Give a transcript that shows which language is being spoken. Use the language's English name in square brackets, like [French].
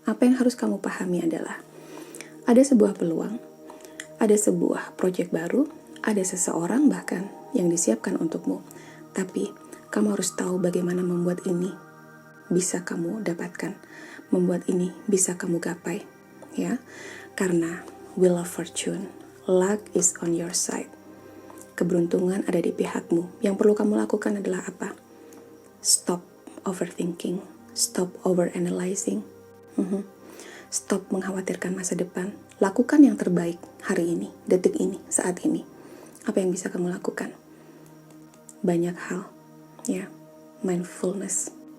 [Indonesian] Apa yang harus kamu pahami adalah ada sebuah peluang, ada sebuah proyek baru, ada seseorang bahkan yang disiapkan untukmu. Tapi kamu harus tahu bagaimana membuat ini bisa kamu dapatkan, membuat ini bisa kamu gapai, ya. [English] Karena Wheel of Fortune, luck is on your side. [Indonesian] Keberuntungan ada di pihakmu. Yang perlu kamu lakukan adalah apa? Stop overthinking, stop overanalyzing, stop mengkhawatirkan masa depan. Lakukan yang terbaik hari ini, detik ini, saat ini. Apa yang bisa kamu lakukan? Banyak hal, ya. Mindfulness.